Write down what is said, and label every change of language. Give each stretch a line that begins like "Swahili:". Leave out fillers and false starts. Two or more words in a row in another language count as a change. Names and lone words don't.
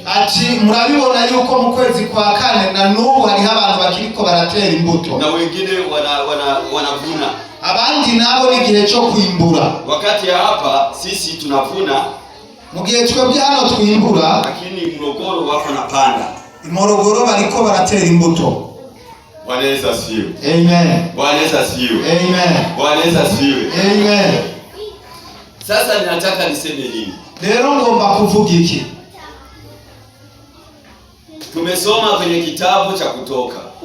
Rundi: Ati murabibona yuko mu kwezi kwa kane na n'ubu hariho abantu bakiriko baratera imbuto.
Swahili: Na wengine wanavuna.
Rundi: Abandi nabo ni gihe cyo kwimbura.
Swahili: Wakati ya hapa sisi tunavuna,
Rundi: mu gihe twebwe hano twimbura,
Swahili: lakini Morogoro wako napanda.
Rundi: Morogoro bariko baratera imbuto.
Swahili: Bwana Yesu asifiwe. Amen. Bwana Yesu asifiwe. Amen. Bwana Yesu asifiwe. Amen. Sasa ninataka niseme nini?
Rundi: Rero ngomba kuvuga iki?
Swahili: Tumesoma kwenye kitabu cha Kutoka.